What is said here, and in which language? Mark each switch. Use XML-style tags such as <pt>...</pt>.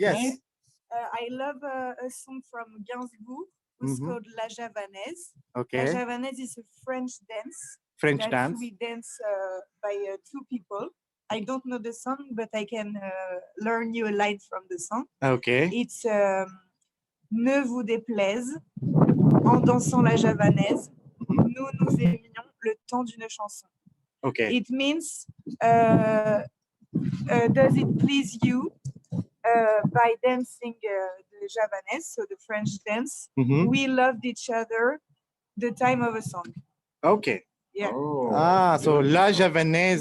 <en>yes. I love a song from Gainsbourg, who's Mhm. called La Javanaise. La Okay. Javanaise is a French dance French that dance. we dance by two people. I don't know the song, but I can learn you a line from the song. Okay. It's</en> <fr>Ne vous déplaise, en dansant la javanaise, nous nous aimions le temps d'une chanson.</fr> <en>Okay. It means, does it please you by dancing the javanaise, so the French dance, Mhm. we loved each other the time of a song. Okay. Yeah. Oh, So La Javanaise.</en>